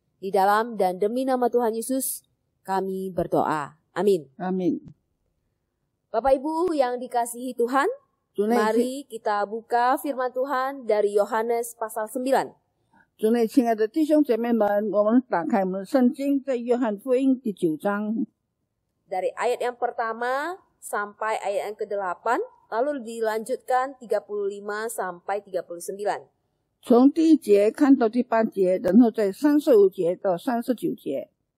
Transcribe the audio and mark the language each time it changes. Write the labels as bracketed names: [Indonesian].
[Indonesian] Di dalam dan demi nama Tuhan Yesus, kami berdoa. Amin. Amin。 Bapak Ibu yang dikasihi Tuhan, mari kita buka firman Tuhan dari Yohanes pasal 9. [Chinese] 主内，亲爱的弟兄姐妹们，我们打开我们的圣经，在约翰福音第9章， [Indonesian] Dari ayat yang pertama sampai ayat yang ke-8, lalu dilanjutkan 35 sampai 39. [Chinese] 从第1节看到第8节，然后在35节到39节。